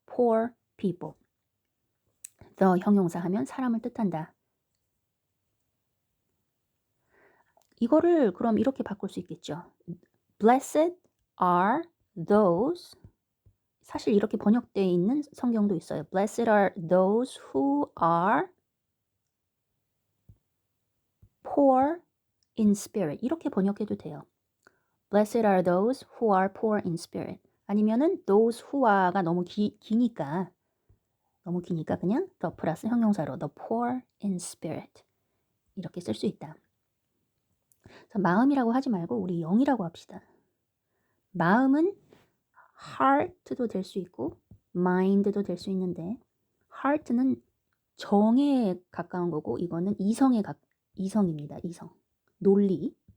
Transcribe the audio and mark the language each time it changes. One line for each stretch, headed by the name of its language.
English: poor people.
Korean: the 형용사 하면 사람을 뜻한다. 이거를 그럼 이렇게 바꿀 수 있겠죠.
English: Blessed are those
Korean: 사실 이렇게 번역되어 있는 성경도 있어요.
English: Blessed are those who are poor in spirit.
Korean: 이렇게 번역해도 돼요.
English: Blessed are those who are poor in spirit.
Korean: 아니면은
English: those who are
Korean: 가 너무 기니까 그냥 the 플러스 형용사로
English: the poor in spirit
Korean: 이렇게 쓸 수 있다. 그래서 마음이라고 하지 말고 우리 영이라고 합시다. 마음은 heart도 될 수 있고 mind도 될 수 있는데 heart는 정에 가까운 거고 이거는 이성입니다. 이성. 논리.